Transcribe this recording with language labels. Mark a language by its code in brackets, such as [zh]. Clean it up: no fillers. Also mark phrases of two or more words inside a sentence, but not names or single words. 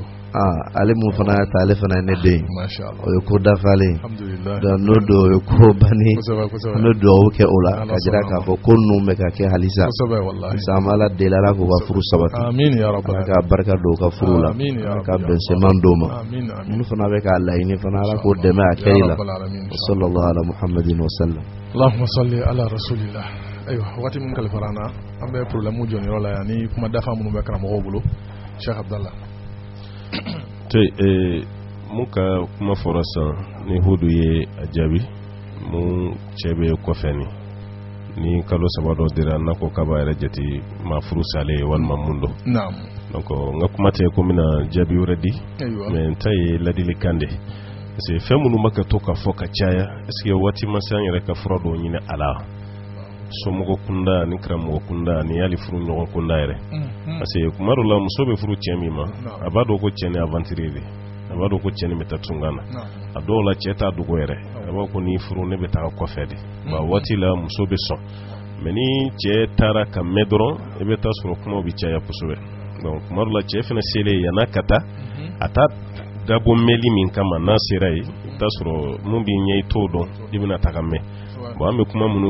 [bm] ale mun fana y'a ta ale fana ye ne den o ye ko dafalen donc n'o don o ye ko banni an bɛ dugawu kɛ o la ka jira k'a fɔ ko ninnu bɛ ka kɛ halisa an b'a la deli ala k'u ka furu sabati ala ka barika don ka furu la ala ka bɛnseman d'o ma minnu fana bɛ k'a laɲini fana ala k'o dɛmɛ a kɛli la [ar] صلى الله على محمد وسلم اللهم صل على رسول الله [bm] ayiwa waati min kalifara an na an bɛ problème jɔnyɔrɔ la yan ni kuma dafa minnu bɛ karamɔgɔw bolo Sheikh Abdallah mun ka kuma fɔra san ni Hudu ye a jaabi mun cɛ bɛ kɔfɛ ni kalo saba dɔ dira n'a ko k'a b'a yɛrɛ jate ma furu salen walima mun don donc n ka kuma tɛ ko n bɛna jaabi wɛrɛ di mais n ta ye ladilikan de [fr] parce que [bm] fɛn minnu bɛ ka to ka fɔ ka caya [fr] est-ce que [bm] waati ma se an yɛrɛ ka fura dɔw ɲini a la somɔgɔ kunda ni karamɔgɔ kunda ni hali furu ɲɔgɔn kunda yɛrɛ [fr] parce que [bm] kuma dɔ la muso bɛ furu cɛ min ma a b'a dɔn ko cɛ ni aventure de a b'a dɔn ko cɛ ni bɛ taa tunga na a dɔw la cɛ t'a dogo yɛrɛ a b'a ko ni furu ne bɛ taa kɔfɛ de wa waati la muso bɛ sɔn mais ni cɛ taara ka mɛn dɔrɔn i bɛ taa sɔrɔ kumaw bɛ caya kosɛbɛ donc kuma dɔ la cɛ fana selen yan'a ka taa a taa dabɔ mɛnli min kama n'a sera yen i bɛ taa sɔrɔ mun b'i ɲɛ i t'o dɔn i bɛna taa ka mɛn bon an bɛ kuma minnu